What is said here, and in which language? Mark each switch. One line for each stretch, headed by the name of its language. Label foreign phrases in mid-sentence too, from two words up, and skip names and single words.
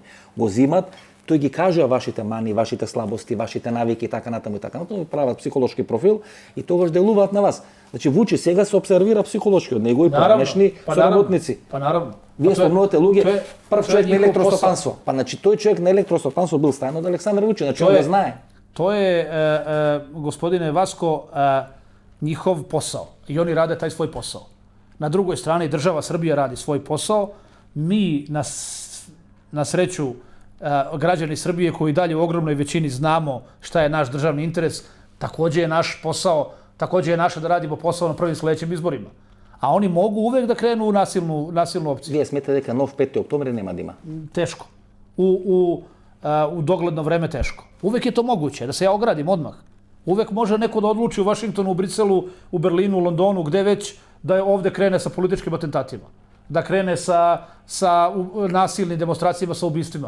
Macedonian: Го зимат, тој ги кажува вашите мани, вашите слабости, вашите навики и така натаму, прават психолошки профил и тогаш делуваат на вас. Значи Вучич сега се обсервира психолошки од него и поранешни соработници. Па наравно. Вие спомнувате луѓе, прв човек на електростопанство. Па значи тој човек на електростопанство бил стајан од Александар Вучич, значи он го знае.
Serbian: To je, gospodine Vasko, njihov posao i oni rade taj svoj posao. Na drugoj strani država Srbija radi svoj posao. Mi na sreću građani Srbije koji dalje u ogromnoj većini znamo šta je naš državni interes, takođe je naš posao, takođe je naše da radimo posao na prvim sledećim izborima. A oni mogu uvek da krenu u nasilnu opciju.
Macedonian: Вие сметате дека нов 5. октомври нема да има?
Serbian: Teško. U dogledno vreme teško. Uvek je to moguće, da se ja ogradim odmah. Uvek može neko da odluči u Vašingtonu, u Briselu, u Berlinu, u Londonu, gde već, da ovde krene sa političkim atentatima. Da krene sa nasilnim demonstracijama, sa ubistvima.